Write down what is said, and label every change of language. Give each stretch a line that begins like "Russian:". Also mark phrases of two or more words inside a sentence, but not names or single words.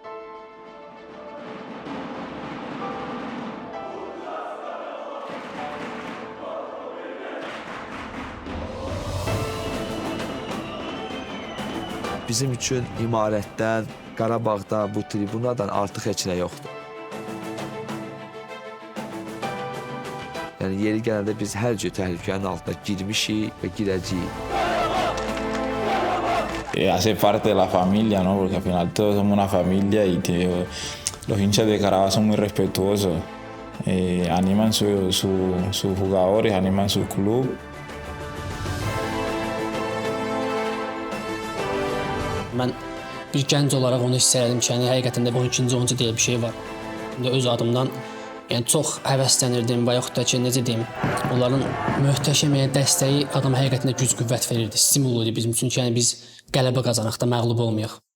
Azerbaijani: Bizim üçün imarətdən, Qarabağdan, bu tribunadan artıq heç nə yoxdur. Yəni yeri gələndə biz hər cür təhlükənin altına girmişik və girəcəyik.
Spanish: Hace parte de la familia, ¿no? Porque al final todos somos una familia y los hinchas de Carabao son muy respetuosos. Animan sus jugadores, animan su club.
Azerbaijani: Mən bir gənc olaraq onu hiss elədim ki, yəni həqiqətən də 12-ci deyə bir şey var. Öz adımdan yəni çox həvəslənirdim və yaxud da ki, necə deyim, onların möhtəşəm dəstəyi adama həqiqətən də güc qüvvət verirdi, stimul idi bizim üçün ki, yəni biz qələbə qazanaq da məğlub olmayaq.